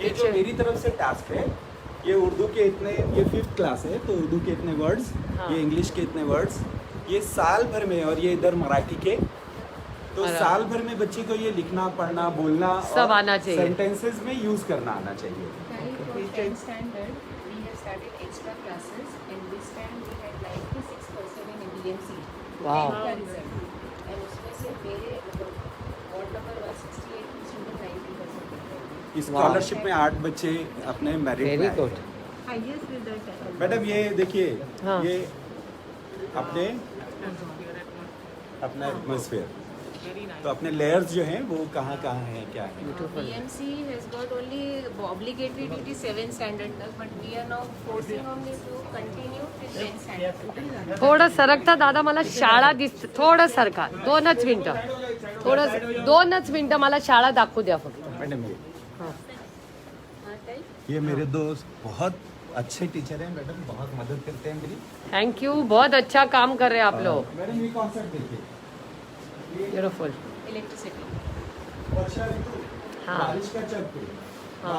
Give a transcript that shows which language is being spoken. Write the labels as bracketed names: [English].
[Hindi] ये जो मेरी तरफ से टास्क है, ये उर्दू के इतने, ये 5th क्लास है तो उर्दू के इतने वर्ड्स, हाँ। ये इंग्लिश के इतने वर्ड्स, ये साल भर में, और ये इधर मराठी के, तो अरे। साल भर में बच्चे को ये लिखना, पढ़ना, बोलना सब आना चाहिए। सेंटेंसेस में यूज करना आना चाहिए। [English] For 10th standard, we have started extra classes, and this time we had 96% in BMC. Wow. [Hindi] 10th का result. And उसमें से मेरे वार्ड नंबर 168 की स्टूडेंट 90% इस स्कॉलरशिप में 8 बच्चे अपने मेरिट [English] वेरी [Hindi] में आए [English] Good. [Hindi] हैं। [Marathi] हायेस्ट रिझल्ट आहे [Hindi] मैडम ये देखिए, हाँ। ये अपने अपना एटमॉस्फेयर, तो अपने लेयर्स जो हैं वो कहाँ कहाँ हैं, क्या है। [English] BMC has got only obligatory duty 7th standard तक, but we are now forcing on them to continue till 10th standard. [Marathi] थोडं सरकता दादा, मला शाळा दिसते। थोडं सरका, 2च मिनिटं, थोडं 2च मिनिटं मला शाळा दाखवू द्या फक्त। [Hindi] मैडम ये हाँ। हाँ, ताई? ये मेरे दोस्त बहुत अच्छे टीचर हैं मैडम, बहुत मदद करते हैं मेरी। थैंक यू, बहुत अच्छा काम कर रहे हैं आप लोग। मैडम ये कॉन्सेप्ट देखिए, ब्यूटीफुल। [English] Electricity. [Hindi] वर्षा ऋतु, हाँ। बारिश का चक्र, हाँ।